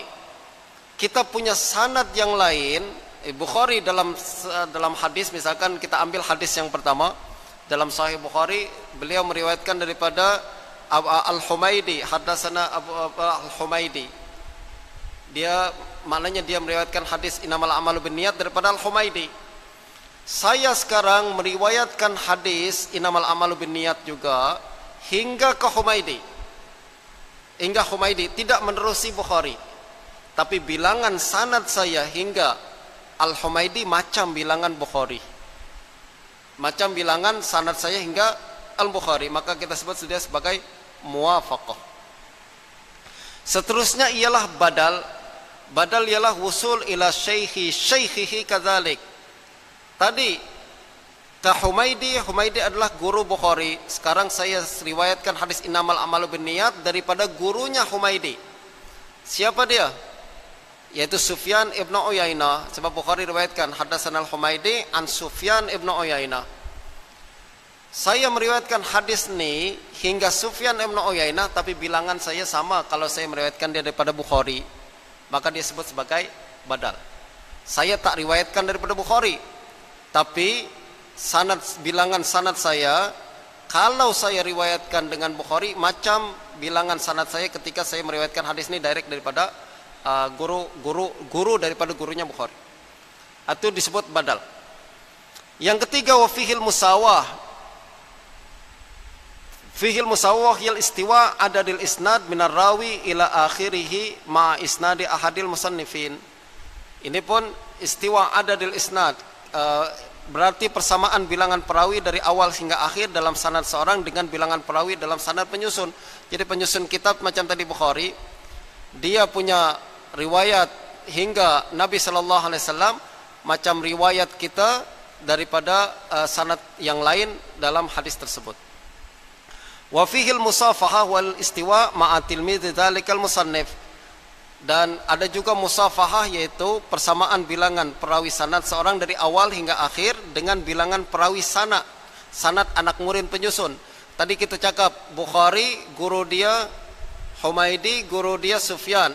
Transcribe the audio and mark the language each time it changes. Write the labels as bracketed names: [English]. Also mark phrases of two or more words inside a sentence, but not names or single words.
[Malay] Kita punya sanad yang lain. Bukhari dalam hadis, misalkan kita ambil hadis yang pertama dalam Sahih Bukhari, beliau meriwayatkan daripada Al-Humaidi, hadatsana Al-Humaidi. Dia maknanya dia meriwayatkan hadis [Arabic] إنما الأعمال بالنيات [Malay] daripada Al-Humaidi. Saya sekarang meriwayatkan hadis [Arabic] إنما الأعمال بالنيات [Malay] juga hingga ke Humaidi. Hingga Humaidi tidak menerusi Bukhari. Tapi bilangan sanad saya hingga Al-Humaidi macam bilangan Bukhari. Macam bilangan sanad saya hingga Al-Bukhari, maka kita sebut dia sebagai muwafaqah. Seterusnya ialah badal. Badal ialah [Arabic] الوصول إلى شيخه كذلك. [Malay] Tadi ke Humaidi adalah guru Bukhari. Sekarang saya riwayatkan hadis [Arabic] إنما الأعمال بالنيات [Malay] daripada gurunya Humaidi. Siapa dia? Yaitu Sufyan ibn Uyainah. Sebab Bukhari riwayatkan hadatsana Al-Humaidi an Sufyan ibn Uyainah. Saya meriwayatkan hadis ni hingga Sufyan ibn Uyainah, tapi bilangan saya sama kalau saya meriwayatkan dia daripada Bukhari, maka dia sebut sebagai badal. Saya tak riwayatkan daripada Bukhari, tapi bilangan sanad saya kalau saya riwayatkan dengan Bukhari macam bilangan sanad saya ketika saya meriwayatkan hadis ini direct daripada guru daripada gurunya Bukhari. Itu disebut badal. Yang ketiga, [Arabic] وفيه المساواة. فيه المساواة أي استواء عدد الإسناد من الراوي إلى آخره مع إسناد أحد المصنفين. [Malay] Ini pun [Arabic] استواء عدد الإسناد, [Malay] berarti persamaan bilangan perawi dari awal hingga akhir dalam sanad seorang dengan bilangan perawi dalam sanad penyusun. Jadi penyusun kitab macam tadi Bukhari, dia punya riwayat hingga Nabi [Arabic] صلى الله عليه وسلم [Malay] macam riwayat kita daripada sanad yang lain dalam hadis tersebut. [Arabic] وفيه المصافحة والاستواء مع تلميذ ذلك المصنف. [Malay] Dan ada juga musafahah, yaitu persamaan bilangan perawi sanad seorang dari awal hingga akhir dengan bilangan perawi sanad anak murid penyusun. Tadi kita cakap Bukhari guru dia Humaidi, guru dia Sufyan.